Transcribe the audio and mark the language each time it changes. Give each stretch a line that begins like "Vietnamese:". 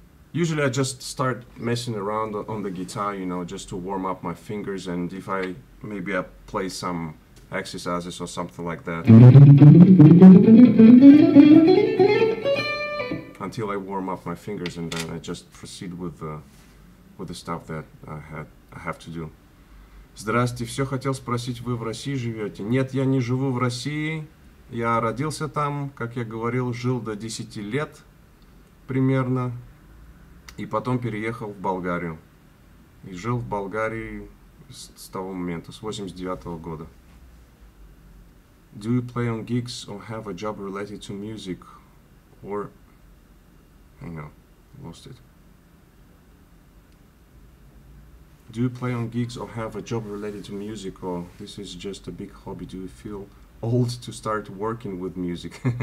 English: Usually I just start messing around on the guitar, you know, just to warm up my fingers, and if maybe I play some exercises or something like that until I warm up my fingers, and then I just proceed with the stuff that I have to do.
Russian: Здравствуйте, все хотел спросить, вы в России живете? Нет, я не живу в России, я родился там, как я говорил, жил до 10 лет примерно. И потом переехал в Болгарию. И жил в Болгарии с того момента, с 89-го года.
English: Do you play on gigs or have a job related to music? Or Hang on, lost it. Do you play on gigs or have a job related to music, or this is just a big hobby? Do you feel old to start working with music?